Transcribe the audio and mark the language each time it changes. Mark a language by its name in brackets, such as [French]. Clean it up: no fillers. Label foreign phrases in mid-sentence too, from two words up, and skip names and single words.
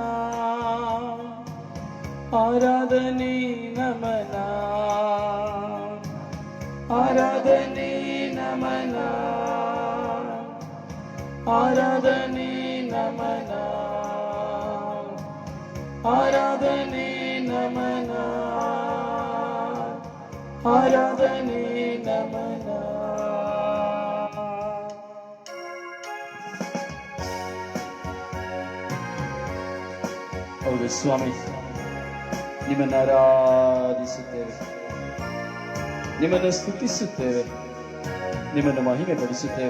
[Kannada] ಆರಾಧನೆ ನಮನ, ಆರಾಧನೆ ನಮನ, ಆರಾಧನೆ ನಮನ, ಆರಾಧನೆ ನಮನ, ಆರಾಧನೆ ನಮನ. ಹೌದು ಸ್ವಾಮಿ, ನಿಮ್ಮನ್ನು ಆರಾಧಿಸುತ್ತೇವೆ, ನಿಮ್ಮನ್ನು ಸ್ತುತಿಸುತ್ತೇವೆ, ನಿಮ್ಮನ್ನು ಮಹಿಮೆ ಪಡಿಸುತ್ತೇವೆ.